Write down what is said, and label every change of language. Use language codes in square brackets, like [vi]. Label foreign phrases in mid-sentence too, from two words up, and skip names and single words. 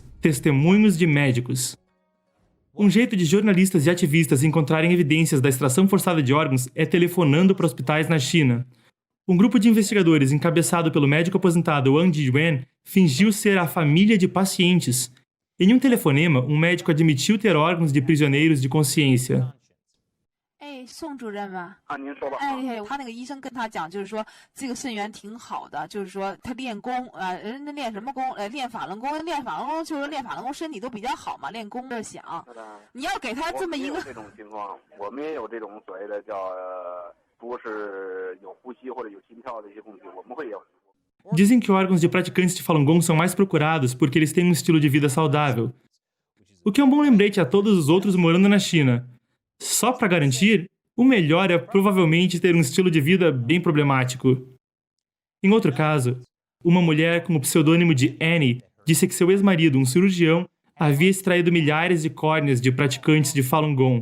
[pt] Testemunhos de médicos. Um jeito de jornalistas e ativistas encontrarem evidências da extração forçada de órgãos é telefonando para hospitais na China. Um grupo de investigadores encabeçado pelo médico aposentado Wang Jiyuan fingiu ser a família de pacientes. Em um telefonema, um médico admitiu ter órgãos de prisioneiros de consciência. [zh] 宋主任吗？您说吧。他那个医生跟他讲，就是说这个肾源挺好的，就是说他练功，人家练什么功？练法轮功，就是练法轮功身体都比较好嘛，练功的想。你要给他这么一个这种情况，我们也有这种所谓的叫不是有呼吸或者有心跳的一些问题，我们会有。 [pt] Dizem que órgãos de praticantes de Falun Gong são mais procurados porque eles têm um estilo de vida saudável. O que é um bom lembrete a todos os outros morando na China. Só para garantir, o melhor é provavelmente ter um estilo de vida bem problemático. Em outro caso, uma mulher com o pseudônimo de Annie disse que seu ex-marido, um cirurgião, havia extraído milhares de córneas de praticantes de Falun Gong.